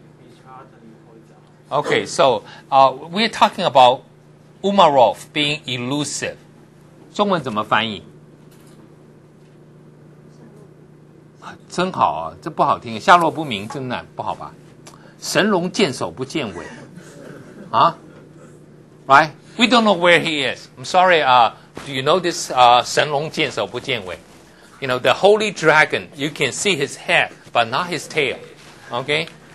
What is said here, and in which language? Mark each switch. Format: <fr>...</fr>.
<en>which utterly points out. Okay, so we're talking about Umarov being elusive.</en> <zh>中文怎么翻译？真好啊，这不好听，下落不明，真的不好吧？神龙见首不见尾，right?</zh> <en>We don't know where he is. I'm sorry. Do you know this</en> <zh>神龙见首不见尾?</zh> <en>You know the holy dragon. You can see his head, but not his tail. Okay.</en>